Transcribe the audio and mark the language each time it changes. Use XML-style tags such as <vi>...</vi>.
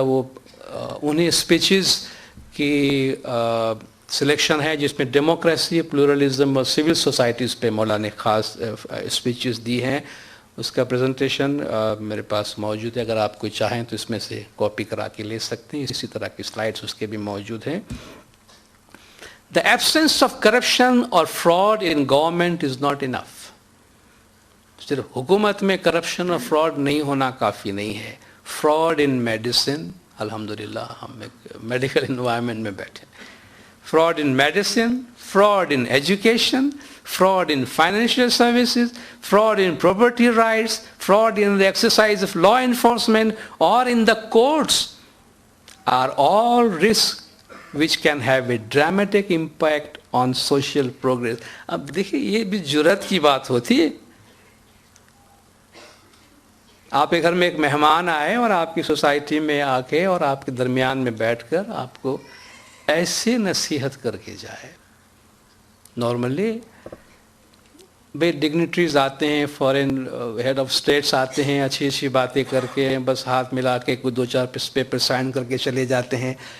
<hi>वो उन्हीं स्पीचेस की सिलेक्शन है जिसमें डेमोक्रेसी, प्लूरलिज्म और सिविल सोसाइटीज़ पे मौला ने ख़ास स्पीचेस दी हैं. उसका प्रेजेंटेशन मेरे पास मौजूद है, अगर आप कोई चाहें तो इसमें से कॉपी करा के ले सकते हैं. इसी तरह की स्लाइड्स उसके भी मौजूद हैं.</hi> <en>The absence of corruption or fraud in government is not enough.</en> <hi>सिर्फ हुकूमत में करप्शन और फ्रॉड नहीं होना काफ़ी नहीं है.</hi> <en>fraud in medicine,</en> <hi>अल्हम्दुलिल्लाह हम एक मेडिकल इन्वायरमेंट में बैठे.</hi> <en>Fraud in medicine, fraud in education, fraud in financial services, fraud in property rights, fraud in the exercise of law enforcement or in the courts are all risks which can have a dramatic impact on social progress.</en> <hi>अब देखिए ये भी जुर्रत की बात होती है. आपके घर में एक मेहमान आए और आपकी सोसाइटी में आके और आपके दरमियान में बैठकर आपको ऐसे नसीहत करके जाए. नॉर्मली भाई डिग्निटरीज आते हैं, फॉरेन हेड ऑफ स्टेट्स आते हैं, अच्छी अच्छी बातें करके बस हाथ मिला के कोई 2-4 पेपर साइन करके चले जाते हैं.</hi>